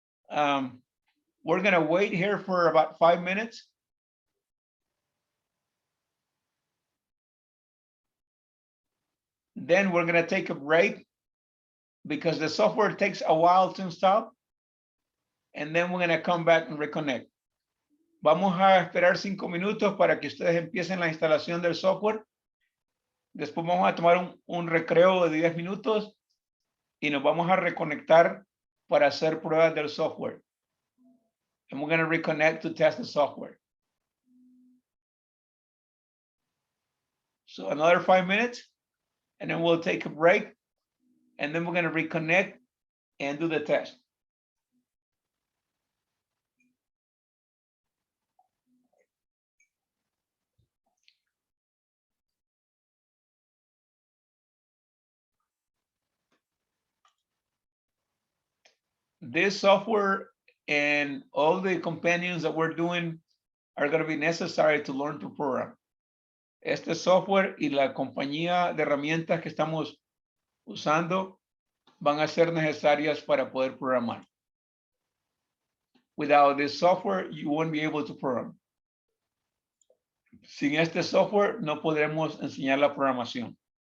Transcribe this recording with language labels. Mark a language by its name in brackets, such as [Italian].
[English] We're gonna wait here for about 5 minutes. Then we're gonna take a break because the software takes a while to install. and then we're going to come back and reconnect. [Spanish] Vamos a esperar 5 minutos para que ustedes empiecen la instalación del software. Después vamos a tomar un recreo de 10 minutos y nos vamos a reconectar para hacer pruebas del software. [English] And we're going to reconnect to test the software. So another 5 minutes, and then we'll take a break, and then we're going to reconnect and do the test. This software and all the companions that we're doing are going to be necessary to learn to program. [Spanish] Este software y la compañía de herramientas que estamos usando van a ser necesarias para poder programar. [English] Without this software, you won't be able to program. [Spanish] Sin este software, no podremos enseñar la programación.